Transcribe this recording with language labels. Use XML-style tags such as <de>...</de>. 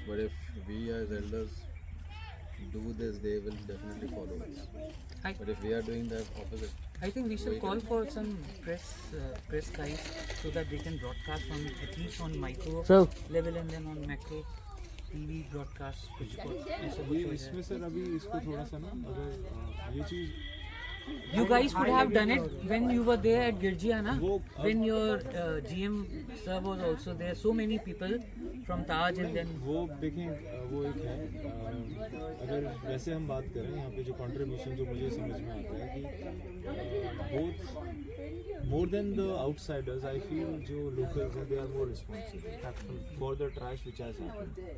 <en>But if we as elders do this, they will definitely follow us. But if we are doing the opposite, I think we should call for some press guys so that they can broadcast on at least on micro level and then on macro TV broadcast.</en> <hi>इसमें sir अभी इसको थोड़ा सा ना अगर ये चीज़</hi> <en>You guys could have done it when you were there at Girjiana, when your GM sir was also there. So many people from Taj and then.</en> <hi>वो देखें वो एक है अगर वैसे हम बात करें यहाँ पे जो कंट्रीब्यूशन जो मुझे समझ में आता है कि</hi> <en>both more than the outsiders I feel</en> <hi>जो लोकल्स हैं</hi> <en>They are more responsible for the trash which has happened.</en>